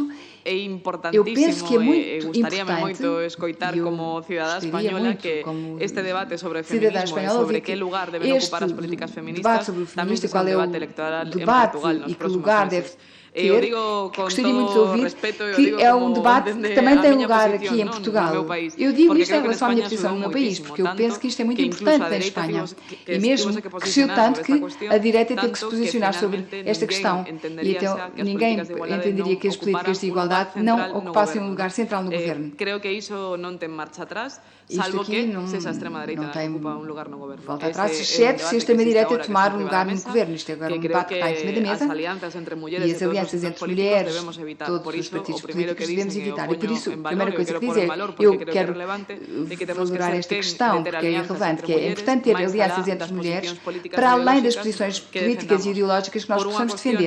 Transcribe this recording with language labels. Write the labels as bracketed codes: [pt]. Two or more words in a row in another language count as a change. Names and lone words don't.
[gl] é importantísimo e gustaríame moito escoitar como cidadá española que este debate sobre feminismo e sobre que lugar deben ocupar as políticas feministas tamén sexa un debate electoral en Portugal nos próximos meses. Eu digo con todo respeto, eu digo como [pt] debate que também tem lugar aqui em Portugal. [gl] no meu país. [pt] Eu digo isto em [gl] creo que [pt] relação à minha posição no meu país, porque eu penso que isto é muito importante na Espanha. E mesmo cresceu tanto que a direita teve que se posicionar sobre esta questão. E então ninguém entenderia que as políticas de igualdade não ocupassem um lugar central no governo. [gl] Creo que iso non ten marcha atrás, salvo que sexa a extrema-direita ocupa un lugar no governo. [pt] Volta atrás, exceto se a extrema-direita tomar um lugar no governo. Isto é agora um debate que está em cima da mesa. [gl] As alianzas entre mulleres [pt] e as alianças entre mulheres, todos os partidos políticos devemos evitar. E por isso, a primeira coisa que dizer, eu quero valorar esta questão, porque é relevante, que é importante ter alianças entre mulheres para além das posições políticas e ideológicas que nós possamos defender.